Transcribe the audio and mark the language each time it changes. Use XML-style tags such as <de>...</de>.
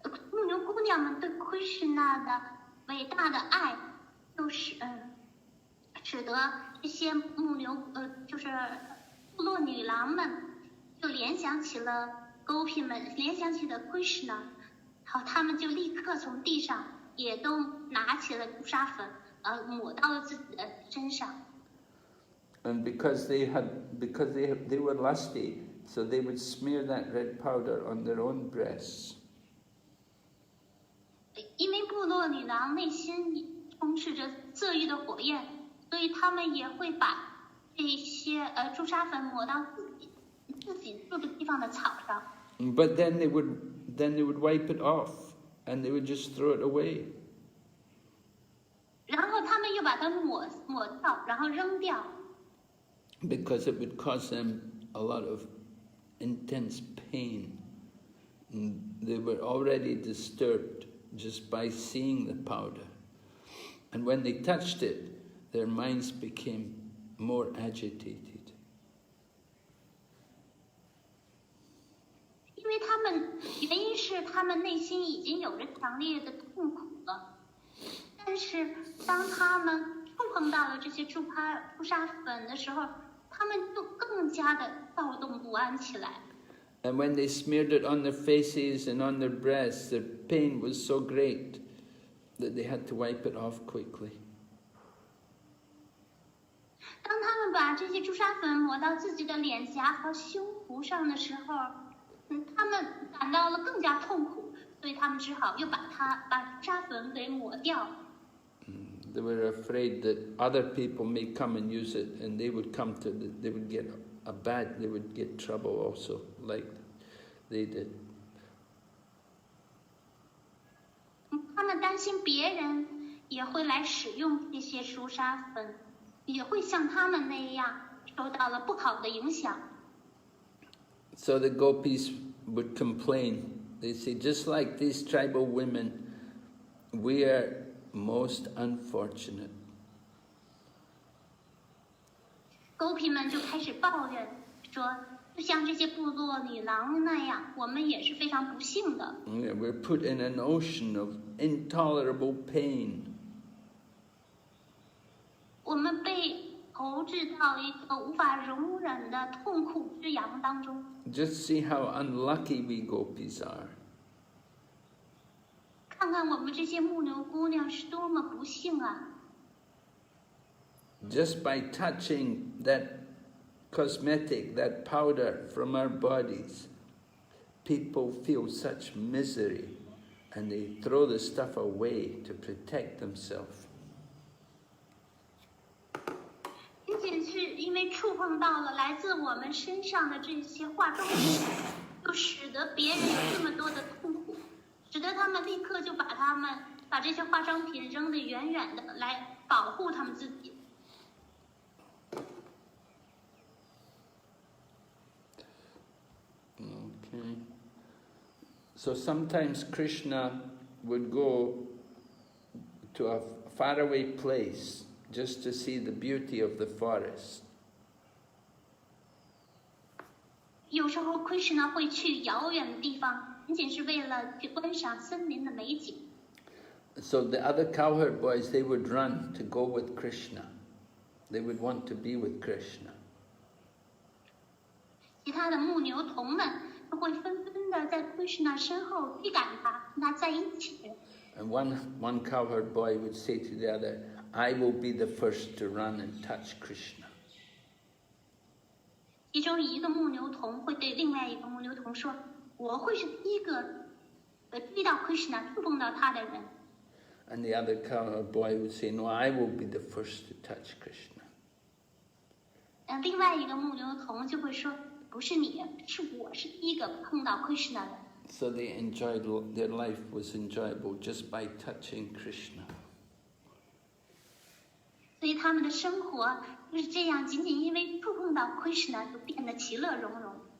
<zh>牧牛姑娘们对 Krishna 的伟大的爱，就是使得这些就是部落女郎们就联想起了 Gopi 们，联想起了 Krishna， 好，他们就立刻从地上也都拿起了朱砂粉，抹到了自己的身上。</zh> <en>And because they were lusty, so they would smear that red powder on their own breasts.</en> <zh>因为部落女郎内心充斥着色欲的火焰，所以他们也会把这些朱砂粉抹到自己住的地方的草上。</zh> <en>But then they would wipe it off, and they would just throw it away.</en> <zh>然后他们又把它抹掉，然后扔掉。</zh> <en>Because it would cause them a lot of intense pain. And they were already disturbed just by seeing the powder. And when they touched it, their minds became more agitated.</en> <zh>因为原因是他们内心已经有着强烈的痛苦了，但是当他们触碰到了这些朱砂粉的时候，他们就更加的躁动不安起来。</zh> <en>And when they smeared it on their faces and on their breasts, their pain was so great that they had to wipe it off quickly.</en> <zh>当他们把这些朱砂粉抹到自己的脸颊和胸脯上的时候，他们感到了更加痛苦，所以他们只好又把朱砂粉给抹掉。</zh> <en>They were afraid that other people may come and use it, and they would get trouble also, like they did.</en> <zh>他们担心别人也会来使用这些朱砂粉，也会像他们那样受到了不好的影响。</zh> <en>So the gopis would complain. They say, just like these tribal women, we are most unfortunate.</en> <zh>Gopi 们就开始抱怨说，就像这些部落女郎那样，我们也是非常不幸的。</zh> <en>Yeah, we're put in an ocean of intolerable pain.</en> <zh>我们被投掷到一个无法容忍的痛苦之洋当中。</zh> <en>Just see how unlucky we gopis are.</en> <zh>看看我们这些牧牛姑娘是多么不幸啊！</zh> <en>Just by touching that cosmetic, that powder from our bodies, people feel such misery, and they throw the stuff away to protect themselves.</en> <zh>仅仅是因为触碰到了来自我们身上的这些化妆品，就使得别人有这么多的痛苦，使得他们立刻就把这些化妆品扔得远远的，来保护他们自己。</zh> <en>Okay. So sometimes Krishna would go to a faraway place just to see the beauty of the forest.</en> <zh>有时候 Krishna 会去遥远的地方，仅仅是为了去观赏森林的美景。</zh> <en>So the other cowherd boys, they would run to go with Krishna. They would want to be with Krishna.</en> <zh>其他的牧牛童们都会纷纷的在 Krishna 身后追赶他，跟他在一起。</zh> <en>And one cowherd boy would say to the other, I will be the first to run and touch Krishna.</en> <zh>其中一个牧牛童会对另外一个牧牛童说：“我会是第一个追到 Krishna 触碰到他的人。”</zh> <en>And the other cowherd boy would say, no, I will be the first to touch Krishna.</en> <zh>另外一个牧牛童就会说：“不是你，我是第一个碰到 Krishna 的。”</zh> <en>So they enjoyed, their life was enjoyable just by touching Krishna.</en> <zh>所以他们的生活就是这样，仅仅因为触碰到 Krishna 就变得其乐融融。</zh>